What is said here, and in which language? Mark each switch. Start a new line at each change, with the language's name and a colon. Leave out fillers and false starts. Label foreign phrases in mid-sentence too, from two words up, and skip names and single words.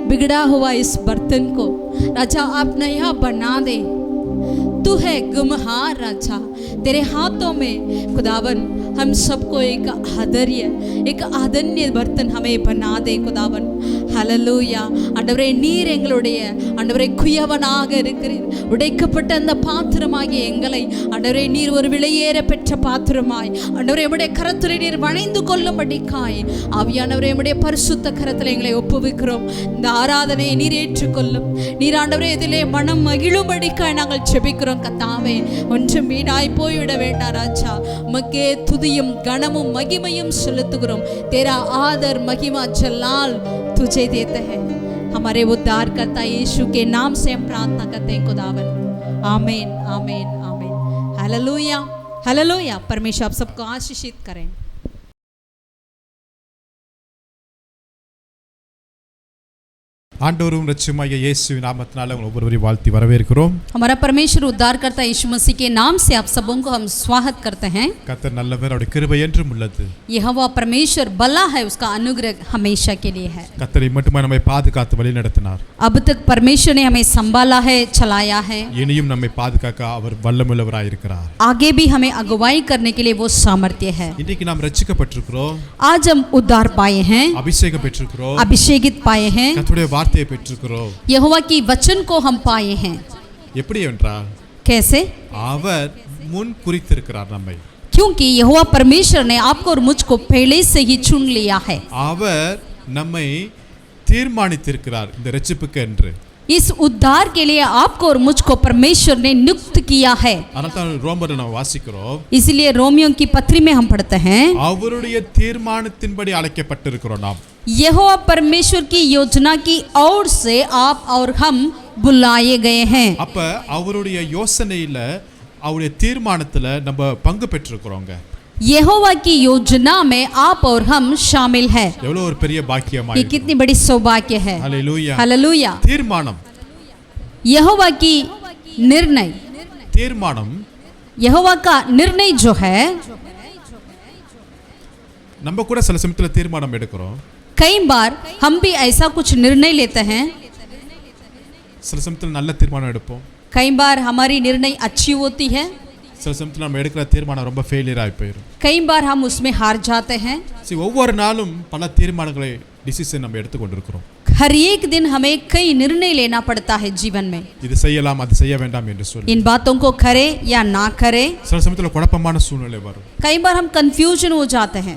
Hindi: बिगड़ा हुआ इस बर्तन को राजा आप नया बना दे। तू है गुमहार राजा, तेरे हाथों में खुदावन हम सबको एक आदरणीय बर्तन हमें बना दे खुदावन।
Tamil: ஹல்லேலூயா ஆண்டவரே, நீர் எங்களுடைய ஆண்டவரே குயவனாக இருக்கிறீர். உடைக்கப்பட்ட அந்த பாத்திரமாகிய எங்களை ஆண்டவரே நீர் ஒரு விலையேற பெற்ற பாத்திரமாய் ஆண்டவரே உம்முடைய கரத்திலே நீர் வணைந்து கொள்ளும்படிக்காய் ஆவியானவரே உம்முடைய பரிசுத்த கரத்தில் எங்களை ஒப்புவிக்கிறோம். இந்த ஆராதனையை நீர் ஏற்றுக்கொள்ளும். நீர் ஆண்டவரே இதிலே மனம் மகிழும்படிக்காய் நாங்கள் ஜெபிக்கிறோம் கர்த்தாவே. ஒன்றும் வீணாய் போய்விட வேண்டாம் ராஜா. உமக்கே துதியும் கனமும் மகிமையும் செலுத்துகிறோம்.
Hindi: तेरा आदर महिमा जलाल तुझे देते हैं. हमारे उद्धारकर्ता यीशु के नाम से हम प्रार्थना करते हैं खुदावन. आमीन आमीन आमीन. हालेलुया हालेलुया. परमेश्वर आप सबको आशीषित करें.
Tamil: ஆண்டவரும் இரட்சகருமாகிய இயேசுவின் நாமத்தினால உங்களை ஒவ்வொருவரையும் வாழ்த்தி வரவேற்கிறோம்.
Hindi: हमारा परमेश्वर उद्धारकर्ता यीशु मसीह के नाम से आप सबों को हम स्वागत करते हैं.
Tamil: கர்த்தர் நல்லவர், அவருடைய கிருபை என்றும் உள்ளது.
Hindi: यहोवा परमेश्वर भला है, उसका अनुग्रह हमेशा के लिए है.
Tamil: கர்த்தரை மட்டுமே நம்மை பாதுகாத்து வழி நடத்தினார்.
Hindi: अब तक परमेश्वर ने हमें संभाला है, चलाया है.
Tamil: இனியும் நம்மை பாதுகாக்க அவர் வல்லமையுள்ளவராய் இருக்கிறார்.
Hindi: आगे भी हमें अगुवाई करने के लिए वो सामर्थ्य है.
Tamil: இன்றைக்கு நாம் ரட்சிக்கப்பட்டிருக்கிறோம்.
Hindi: आज हम उद्धार पाए हैं,
Tamil: அபிஷேகம் பெற்றிருக்கிறோம்.
Hindi: अभिषेकित पाए हैं.
Tamil: கர்த்தருடைய வார்த்தையை பெற்றிருக்கிறோம்.
Hindi: यहोवा की वचन को हम पाए हैं.
Tamil: எப்படி என்றால்
Hindi: कैसे?
Tamil: அவர் முன் குறித்திருக்கிறார் நம்மை.
Hindi: क्योंकि यहोवा परमेश्वर ने आपको और मुझको पहले से ही चुन लिया है.
Tamil: அவர் நம்மை தீர்மானித்திருக்கிறார் இந்த ரட்சிப்புக்கு என்று.
Hindi: इस उद्धार के लिए आपको और मुझको परमेश्वर ने नियुक्त किया है.
Tamil: அதனால தான் ரோமர்ல நாம் வாசிக்கிறோம்.
Hindi: इसलिए रोमियो की पत्री में हम पढ़ते हैं,
Tamil: அவருடைய தீர்மானத்தின்படி அழைக்கப்பட்டிருக்கிறோம் நாம்.
Hindi: यहोवा परमेश्वर की योजना की ओर से आप और हम बुलाए गए हैं.
Tamil: அப்ப அவருடைய யோசனையில அவருடைய தீர்மானத்துல நம்ம பங்கு பெற்றிருக்கிறோங்க.
Hindi: यहोवा की योजना में आप और हम शामिल है.
Tamil: எவ்வளவு ஒரு பெரிய பாக்கியமா
Hindi: ये कितनी बड़ी सौभाग्य है.
Tamil: ஹல்லேலூயா.
Hindi: हालेलुया.
Tamil: தீர்மானம்,
Hindi: यहोवा की निर्णय,
Tamil: தீர்மானம்
Hindi: यहोवा का निर्णय जो है,
Tamil: நம்ம கூட சில சமயத்துல தீர்மானம் எடுக்கிறோம்.
Hindi: कई बार हम भी ऐसा कुछ निर्णय लेते हैं.
Tamil: சில சமயத்துல நல்ல தீர்மானம் எடுப்போம்.
Hindi: कई बार हमारी निर्णय अच्छी होती है,
Tamil: சில சமயத்துல நம்ம எடுக்கிற தீர்மானம் ரொம்ப ஃபெயிலியர் ஆகி போயிடும்.
Hindi: कई बार हम उसमें हार जाते हैं.
Tamil: ஒவ்வொரு நாளும் பல தீர்மானங்களை டிசிஷன் நம்ம எடுத்துக்கொண்டிருக்கிறோம்.
Hindi: हर एक दिन हमें कई निर्णय लेना पड़ता है जीवन में.
Tamil: இது செய்யலாம் அது செய்ய வேண்டாம் என்று சொல்லி
Hindi: इन बातों को करे या ना करे.
Tamil: சில சமயத்துல குழப்பமான சூழ்நிலை வரும்.
Hindi: कई बार हम कंफ्यूजन हो जाते हैं.